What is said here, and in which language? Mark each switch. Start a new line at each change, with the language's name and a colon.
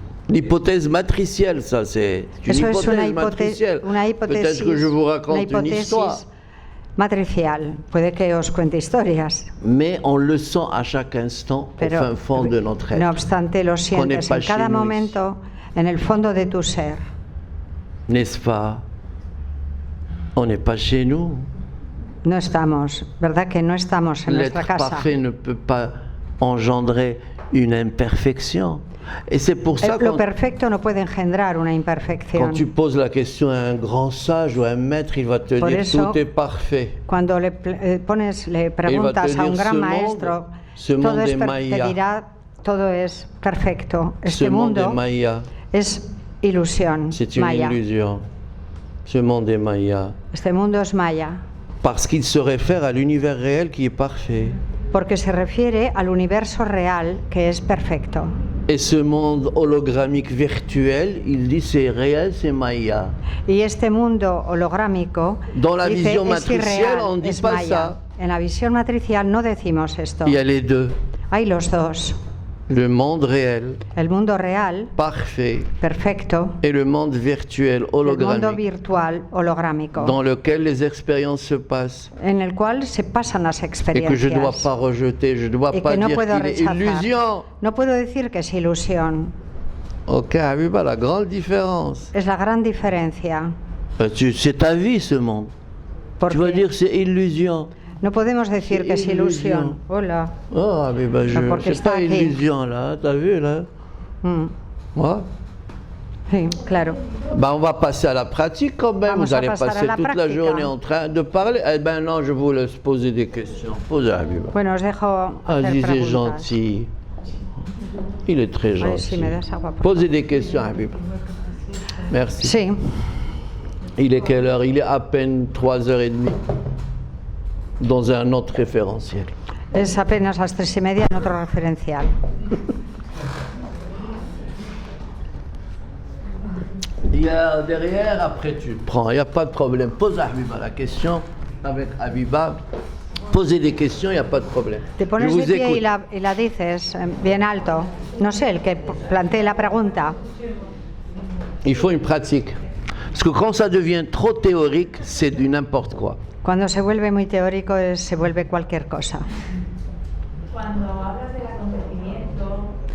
French: L'hypothèse matricielle, ça c'est une hypothèse matricielle. Peut-être que je vous raconte une histoire.
Spanish: Matricial, puede que os cuente historias.
French: Mais on le sent à chaque instant au fin fond de notre être.
Spanish: No obstante, lo sientes en cada momento, en el fondo de tu ser.
French: N'est-ce pas? On n'est pas chez nous.
Spanish: No estamos, ¿verdad que no estamos en nuestra casa?
French: L'être parfait ne peut pas engendrer une imperfection. Et c'est pour ça
Spanish: lo perfecto no puede engendrar una imperfección.
French: Quand tu poses la question à un grand sage ou à un maître, il va te dire
Spanish: eso,
French: tout est parfait.
Spanish: Cuando le preguntas a un gran maestro, todo es te dirá todo es perfecto. Este mundo es ilusión.
French: C'est une illusion. Ce monde est Maya.
Spanish: Este mundo es Maya.
French: Parce qu'il se réfère à l'univers réel qui est parfait.
Spanish: Porque se refiere al universo real que es perfecto.
French: Et ce monde hologrammique virtuel, il dit c'est réel, c'est Maya.
Spanish: Y este mundo holográmico,
French: dans la
Spanish: dice,
French: vision matricielle, on ne dit pas
Spanish: Maya.
French: ça.
Spanish: En la visión matricial no decimos esto.
French: Il y a les deux.
Spanish: Hay los dos.
French: Le monde réel,
Spanish: el mundo real,
French: parfait,
Spanish: perfecto,
French: et le monde virtuel, hologrammique,
Spanish: el mundo virtual, holográmico,
French: dans lequel les expériences se passent,
Spanish: en el cual se pasan las experiencias,
French: et que je ne dois pas rejeter, je ne dois pas
Spanish: no
French: dire qu'il est illusion.
Spanish: No puedo decir que es ilusión.
French: Ok, Habiba, la grande différence.
Spanish: Es la gran diferencia.
French: C'est ta vie, ce monde. Tu vas dire c'est illusion.
Spanish: No podemos decir que es ilusión. Hola.
French: Oh, Habiba, c'est pas illusion, là, t'as vu, là? Ouais.
Spanish: Sí, claro.
French: Ben, on va passer à la pratique quand même. Vous allez passer toute la journée en train de parler. Eh ben non, je vous laisse poser des questions. Posez, Habiba.
Spanish: Bueno, os dejo
French: Aziz est gentil. Il est très gentil. Posez des questions, Habiba. Merci.
Spanish: Sí.
French: Il est quelle heure? Il est à peine 3h30. Dans un autre référentiel.
Spanish: Es apenas las 3:30 en otro referencial.
French: Il y a derrière, après tu prends, il n'y a pas de problème. Pose à Habiba la question avec Habiba. Posez des questions, il n'y a pas de problème.
Spanish: Te pones de pie y la dices bien alto. No sé, el que plantee la pregunta.
French: Il faut une pratique. Parce que quand ça devient trop théorique, c'est du n'importe quoi.
Spanish: Cuando se vuelve muy teórico, se vuelve cualquier cosa. Cuando hablas del acontecimiento,